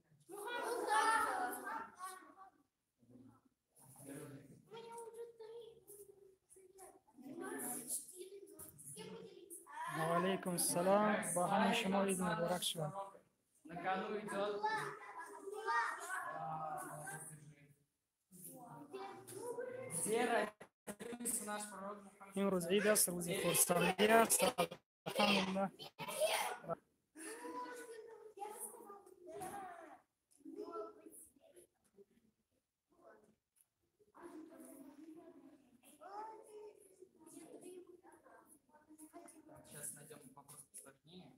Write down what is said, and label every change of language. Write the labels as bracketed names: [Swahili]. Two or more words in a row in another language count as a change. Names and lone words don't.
[Arabic] Алейкум салам. [Tajik] Ба ҳамаи шумо Ид муборак шавад. [Russian] На кону идет. Где родился наш пророк Мухаммад? [Tajik] имрӯз Ид аст, рӯзи хурсандӣ аст. Алҳамдулиллах. [Russian] Сейчас найдем вопрос посложнее.